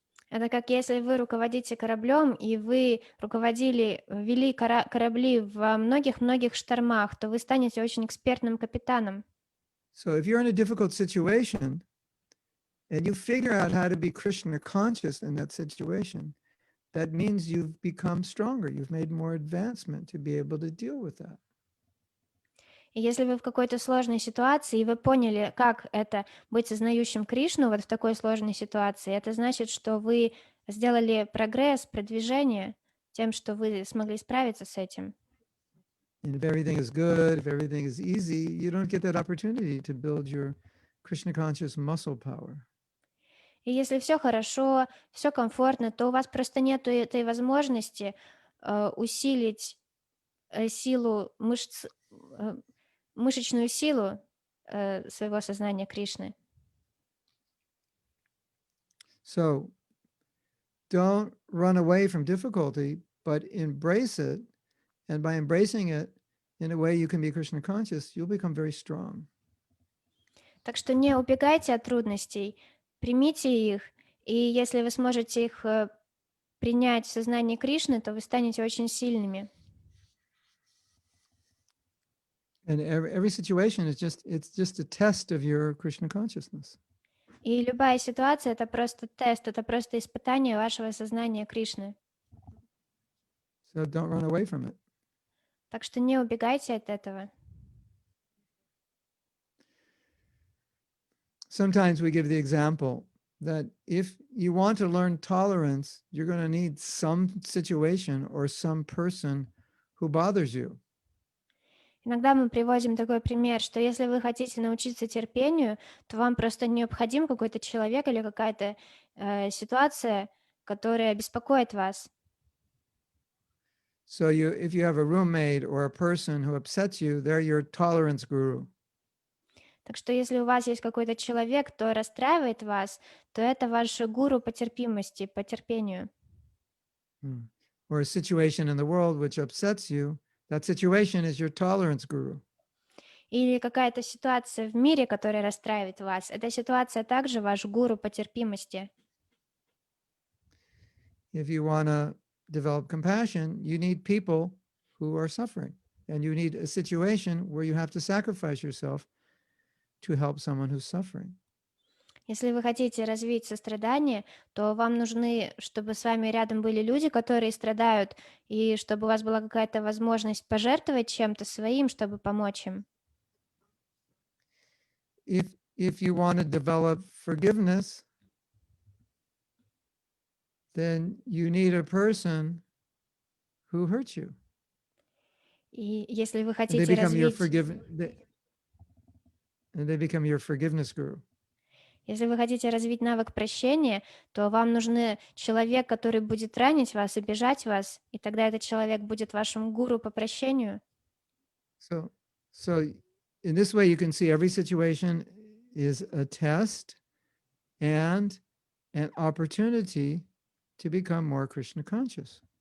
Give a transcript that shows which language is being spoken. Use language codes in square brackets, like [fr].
[ru] Это как если вы руководите кораблем, и вы вели корабли во многих-многих штормах, то вы станете очень экспертным капитаном. [en] So if you're in a difficult situation and you figure out how to be Krishna conscious in that situation, that means you've become stronger. You've made more advancement to be able to deal with that. [ru] И если вы в какой-то сложной ситуации, и вы поняли, как это быть сознающим Кришну вот в такой сложной ситуации, это значит, что вы сделали прогресс, продвижение тем, что вы смогли справиться с этим. [en] And if everything is good, if everything is easy, you don't get that opportunity to build your Krishna conscious muscle power. [ru] И если все хорошо, все комфортно, то у вас просто нет этой возможности усилить силу мышц, мышечную силу своего сознания Кришны. [en] So don't run away from difficulty, but embrace it. And by embracing it in a way you can be Krishna conscious, you'll become very strong. [ru] Так что не убегайте от трудностей, примите их, и если вы сможете их принять в сознании Кришны, то вы станете очень сильными. [en] And every situation is just a test of your Krishna consciousness. [ru] И любая ситуация — это просто тест, это просто испытание вашего сознания Кришны. [en] So don't run away from it. [ru] Так что не убегайте от этого. [en] Sometimes we give the example that if you want to learn tolerance, you're going to need some situation or some person who bothers you. [ru] Иногда мы приводим такой пример, что если вы хотите научиться терпению, то вам просто необходим какой-то человек или какая-то ситуация, которая беспокоит вас. [en] So if you have a roommate or a person who upsets you, they're your tolerance guru. [ru] Так что если у вас есть какой-то человек, кто расстраивает вас, то это ваш гуру по терпимости, по терпению. [en] Or a situation in the world which upsets you, that situation is your tolerance guru. [ru] Или какая-то ситуация в мире, которая расстраивает вас, эта ситуация также ваш гуру по терпимости. [en] If you want to develop compassion, you need people who are suffering. And you need a situation where you have to sacrifice yourself to help someone who's suffering. [ru] Если вы хотите развить сострадание, то вам нужны, чтобы с вами рядом были люди, которые страдают, и чтобы у вас была какая-то возможность пожертвовать чем-то своим, чтобы помочь им. [en] If you want to develop forgiveness, then you need a person who hurt you. [ru] И если вы [en] And [ru] хотите [en] they become your forgiveness guru. [ru] Если вы хотите развить навык прощения, то вам нужен человек, который будет ранить вас, обижать вас, и тогда этот человек будет вашим гуру по прощению. [en] So in this way, you can see every situation is a test and an opportunity to become more Krishna conscious.